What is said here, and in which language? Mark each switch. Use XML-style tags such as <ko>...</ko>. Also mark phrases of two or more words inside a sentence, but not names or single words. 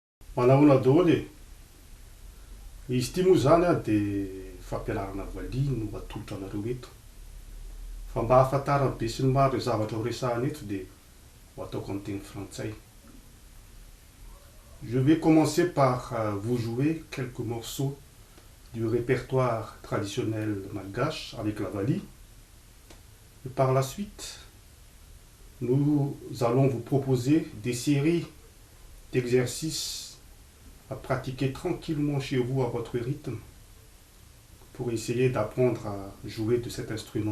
<mg>Manao na daholo izy ity moa zany a dia fampianarana valiha no atolotra anareo eto. Fa mba hahafantarana be sy ny maro ireo zavatra ho resahana eto dia ho ataoko amin'ny teny frantsay.</mg> <fr>Je vais commencer par vous jouer quelques morceaux du répertoire traditionnel malgache avec la vali. Et par la suite, nous allons vous proposer des séries d'exercices à pratiquer tranquillement chez vous à votre rythme pour essayer d'apprendre à jouer de cet instrument.</fr>